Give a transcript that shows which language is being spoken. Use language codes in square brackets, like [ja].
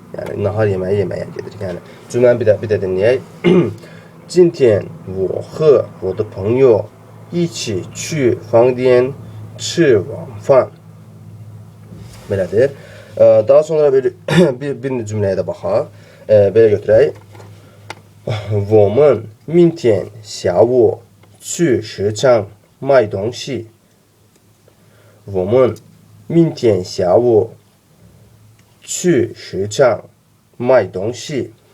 [az] Yəni nahar yeməyə gedir. Yəni cümləni bir də dinləyək. [zh] 今天我和我的朋友一起去房间吃晚饭. [az] Belədir. Daha sonra bir cümləyə də baxaq. Belə götürək. [zh] 我们明天下午去市场买东西. 我们明天下午去市场买东西.